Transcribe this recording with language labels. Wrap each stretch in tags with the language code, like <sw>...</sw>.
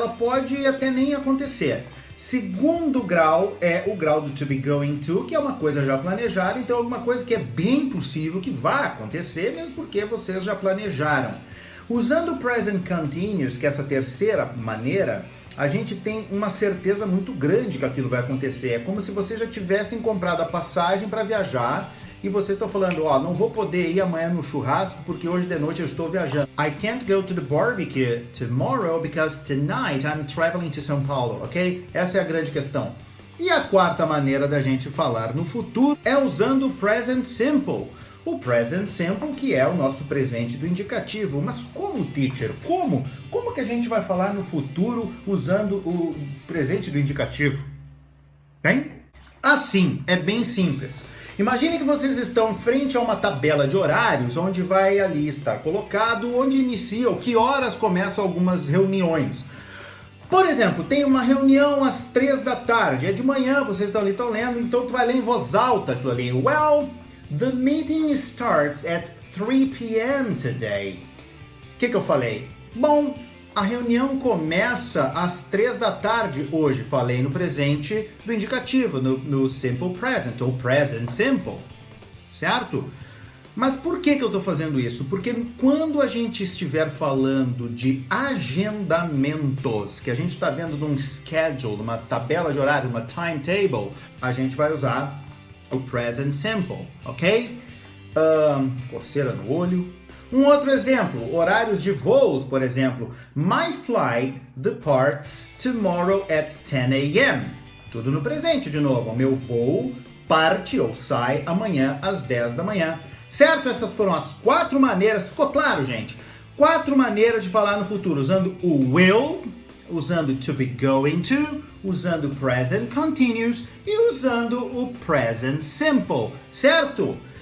<pt>Ela pode até nem acontecer. Segundo grau é o grau do to be going to, que é uma coisa já planejada, então é alguma coisa que é bem possível que vá acontecer, mesmo porque vocês já planejaram. Usando o present continuous, que é essa terceira maneira, a gente tem uma certeza muito grande que aquilo vai acontecer. É como se vocês já tivessem comprado a passagem para viajar e vocês estão falando, ó, não vou poder ir amanhã no churrasco porque hoje de noite eu estou viajando.</pt> <en>I can't go to the barbecue tomorrow because tonight I'm traveling to São Paulo, ok?</en> <pt>Essa é a grande questão. E a quarta maneira da gente falar no futuro é usando o present simple. o present simple, que é o nosso presente do indicativo. Mas como, teacher? Como? Como que a gente vai falar no futuro usando o presente do indicativo? Bem? Assim, é bem simples. Imagine que vocês estão frente a uma tabela de horários, onde vai ali estar colocado onde inicia ou que horas começam algumas reuniões. Por exemplo, tem uma reunião às 3 da tarde, é de manhã, vocês estão lendo, então tu vai ler em voz alta aquilo ali.</pt> <en>Well, the meeting starts at 3 p.m. today.</en> <pt>O que eu falei? Bom, a reunião começa às 3 da tarde hoje. Falei no presente do indicativo, no simple present, ou present simple, certo? Mas por que eu estou fazendo isso? Porque quando a gente estiver falando de agendamentos, que a gente está vendo num schedule, uma tabela de horário, uma timetable, a gente vai usar o present simple, ok? Coceira no olho. Um outro exemplo, horários de voos, por exemplo.</pt> <en>My flight departs tomorrow at 10 a.m.</en> <pt>Tudo no presente de novo. O meu voo parte ou sai amanhã às 10 da manhã. Certo? Essas foram as 4 maneiras, ficou claro, gente? 4 maneiras de falar no futuro, usando o will, usando to be going to, usando o present continuous e usando o present simple, certo?</pt>